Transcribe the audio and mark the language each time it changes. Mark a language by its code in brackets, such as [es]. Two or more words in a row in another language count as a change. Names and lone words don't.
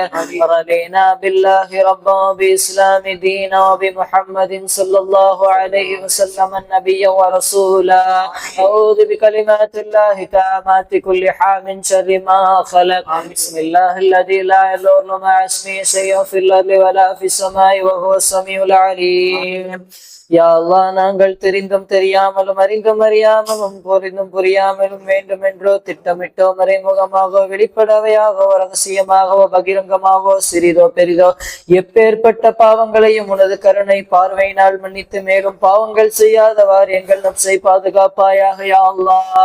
[ar] رضينا بالله ربا وبإسلام دينا وبمحمد صلى الله عليه وسلم النبي ورسولا. أعوذ بكلمات الله تامات كل حال من شر ما خلق. بسم الله الذي لا يضر مع اسمه شيء في الأرض ولا في السماء وهو السميع العليم. [ta] யா அல்லாஹ், நாங்கள் தெரிந்தும் தெரியாமலும் அறிந்தும் அறியாமலும் புரிந்தும் புரியாமலும் வேண்டுமென்றோ திட்டமிட்டோ மறைமுகமாகவோ வெளிப்படவையாகவோ ரகசியமாகவோ பகிரங்கமாகவோ சிறிதோ பெரிதோ எப்பேற்பட்ட பாவங்களையும் உனது கருணை பார்வையினால் மன்னித்து மேலும் பாவங்கள் செய்யாதவாறு எங்கள் நப்சை பாதுகாப்பாயாக யா அல்லாஹ்.